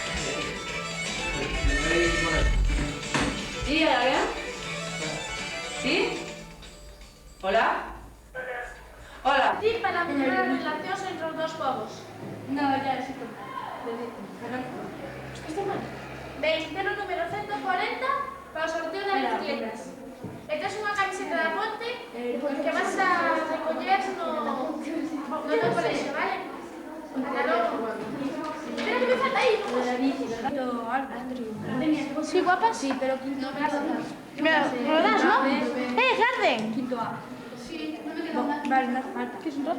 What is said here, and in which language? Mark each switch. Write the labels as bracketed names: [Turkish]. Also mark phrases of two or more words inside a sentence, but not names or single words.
[Spanish] ¿Sí? ¿Hay alguien? ¿Sí? ¿Hola? Hola. [Galician] Sí, [Spanish] para mejorar las [Galician] relacións entre os dos povos. [Spanish] No, ya es esto. Está mal. [Galician] Veis, ten o número 140 para o sorteo das bicicletas. E tes unha camiseta da Ponte que vas a recoller no meu colexio, vale? Ata logo. [Spanish] Espera que me falta aí, no Sí, guapa, sí, pero quinto A. Me lo das, ¿no? Garden! Quinto A. Sí, no me queda nada. Vale, no hace falta. ¿Qué es un trozo?